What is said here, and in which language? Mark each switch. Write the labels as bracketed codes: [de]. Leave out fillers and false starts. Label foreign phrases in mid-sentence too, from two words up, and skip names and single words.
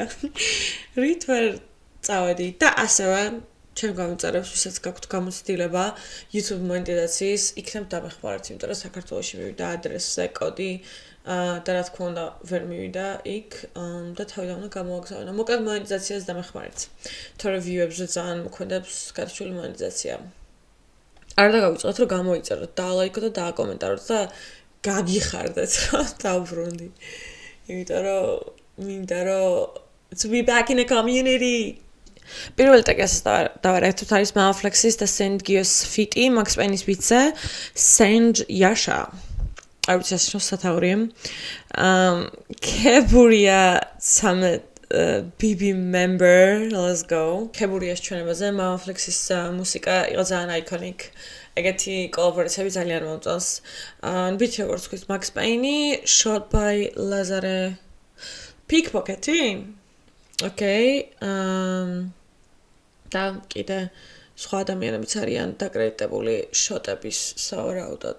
[ka] რით ვერ წავედი და ასევე ჩემ გამომწერებს, ვისაც გაქვთ გამოცდილება YouTube მონეტიზაციის, იქნებ დამეხმარეთ, იმიტომ რომ საქართველოში მივიდა ადრესზე კოდი და რა თქმა უნდა ვერ მივიდა იქ და თავიდან უნდა გამოვაგზავნო. მოკლედ მონეტიზაციას დამეხმარეთ. თორე view-ებზე ძალიან მოქმედებს გადარჩული მონეტიზაცია. არ დაგავიწყოთ რომ გამოიწეროთ, დაალაიქოთ და დააკომენტაროთ და გაგიხარდეთ რა დავბრუნდი. იმიტომ რომ მინდა რომ [en] to be back in the community. [ka] პირველი ტრეკი დავარეაქტებთ არის Manflexis და Saint Gios feat-ი, Max Payne-ის beat-ზე, Saint Yasha. არ ვიცი ეს რა სათაურია. ქებურია სამე [en] BB member, let's go. [ka] ქებურიას ჩვენებაზე Manflexis მუსიკა იყო ძალიან iconic. ეგეთი კოლაბორაციები ძალიან მომწონს. Beat როგორც თქვით Max Payne, [en] shot by [ka] Lazare Pickpocket-ი. Okay. და კიდე სხვა ადამიანებიც არიან დაკრედიტებული შოტების სავარაუდოდ.